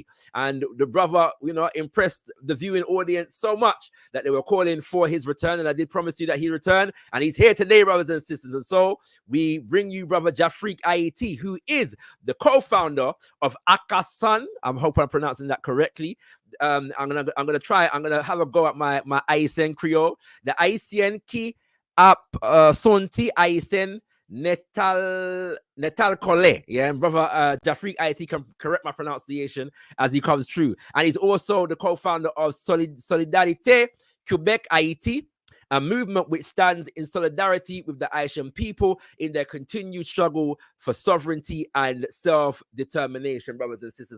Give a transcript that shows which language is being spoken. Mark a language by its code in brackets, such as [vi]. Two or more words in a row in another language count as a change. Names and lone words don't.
[en] And the brother, impressed the viewing audience so much that they were calling for his return. And I did promise you that he returned. And he's here today, brothers and sisters. And so we bring you Brother Jafrikayiti, who is the co-founder of AKASAN. I hope I'm pronouncing that correctly. I'm gonna have a go at my Ayisyen Creole. [ht] The Ayisyen ki ap sonti Ayisyen nètalkole. [en] Yeah, and Brother Jafrikayiti can correct my pronunciation as he comes through. And he's also the co-founder of Solidarité Québec-Haïti, a movement which stands in solidarity with the Haitian people in their continued struggle for sovereignty and self-determination, brothers and sisters.